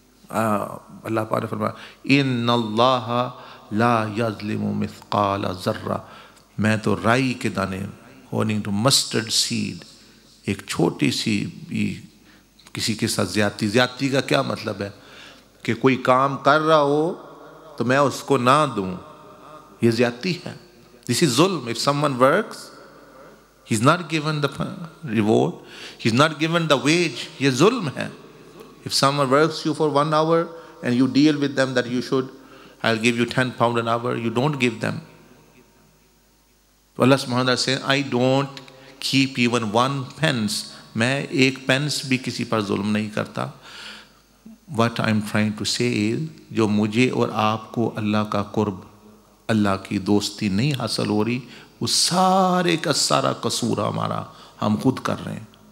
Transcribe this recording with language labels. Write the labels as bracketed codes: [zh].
[ur] اللہ پاک نے فرمایا [ar] ان اللہ لا یظلم مثقال ذرہ، [ur] میں تو رائی کے دانے [en] according to mustard seed، [ur] ایک چھوٹی سی بھی کسی کے ساتھ زیادتی کا کیا مطلب ہے کہ کوئی کام کر رہا ہو تو میں اس کو نہ دوں، یہ زیادتی ہے. [en] This is ظلم. If someone works, he's not given the reward, he's not given the wage، [ur] یہ ظلم ہے. [en] If someone works you for 1 hour and you deal with them that you should, I'll give you £10 an hour, you don't give them. So Allah subhanahu wa ta'ala says, I don't keep even 1 pence. [ur] میں 1 pence بھی کسی پر ظلم نہیں کرتا. [en] What I'm trying to say is، [ur] جو مجھے اور آپ کو اللہ کا قرب، اللہ کی دوستی نہیں حاصل ہو رہی، وہ سارے کا سارا قصور ہمارا، ہم خود کر رہے ہیں.